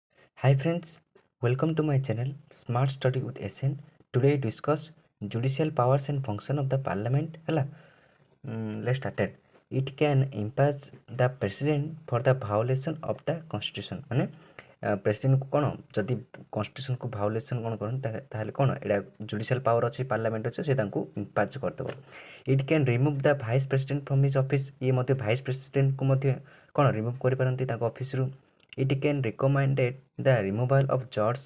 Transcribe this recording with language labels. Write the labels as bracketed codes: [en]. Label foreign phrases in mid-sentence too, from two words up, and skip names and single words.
[en] Hi friends, welcome to my channel Smart Study with SN. Today discuss judicial powers and function of the parliament. Hala, let's start it. It can impeach the president for the violation of the constitution. [or] ମାନେ ପ୍ରେସିଡେଣ୍ଟକୁ କ'ଣ ଯଦି କନଷ୍ଟିଟ୍ୟୁସନକୁ ଭାଉଲେସନ୍ କ'ଣ କରନ୍ତି ତାହେଲେ କ'ଣ ଏଇଟା [en] judicial power [or] ଅଛି ପାର୍ଲାମେଣ୍ଟ ଅଛି ସେ ତାଙ୍କୁ ଇମ୍ପାର୍ଜ କରିଦେବ। [en] It can remove the vice president from his office. [or] ଇଏ ମଧ୍ୟ ଭାଇସ୍ ପ୍ରେସିଡେଣ୍ଟକୁ ମଧ୍ୟ କ'ଣ ରିମୁଭ୍ କରିପାରନ୍ତି ତାଙ୍କ ଅଫିସରୁ। [en] It can recommended the removal of judge.